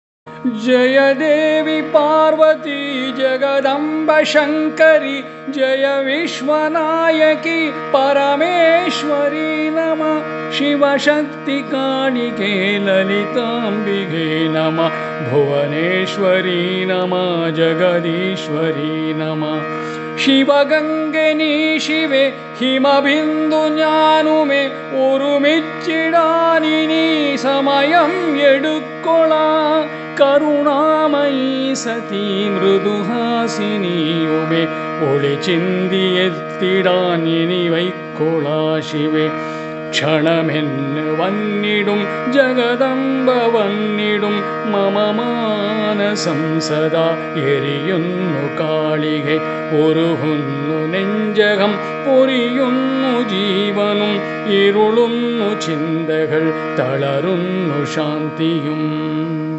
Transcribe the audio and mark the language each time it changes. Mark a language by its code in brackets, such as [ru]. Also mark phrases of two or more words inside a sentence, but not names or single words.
[sa] जय देवी पार्वती जगदम्ब शंकरी जय विश्वनायकी परमेश्वरी नमः शिवशक्ति कालिके ललितांबिके नमः भुवनेश्वरी नमः जगदीश्वरी नमः शिवगंगे नी शिवे हिमबिंदु [ml] ஞானுமே ഒരുമിച്ചിടാനി നീ സമയം എടുക്കൊള്ളാ കരുണാമയി സതി മൃദുഹാസിനിയുമേ ഒളി ചിന്തിയെത്തിടാൻ ഇനി വൈക്കൊള്ളാ ശിവേ ക്ഷണമെന്ന് വന്നിടും ജഗദംബ വന്നിടും മമ മാനസം സദാ എരിയുന്നു കാളികെ ഉരുകുന്നു നെഞ്ചകം പൊരിയുന്നു ജീവനും ഇരുളുന്നു ചിന്തകൾ തളരുന്നു ശാന്തിയും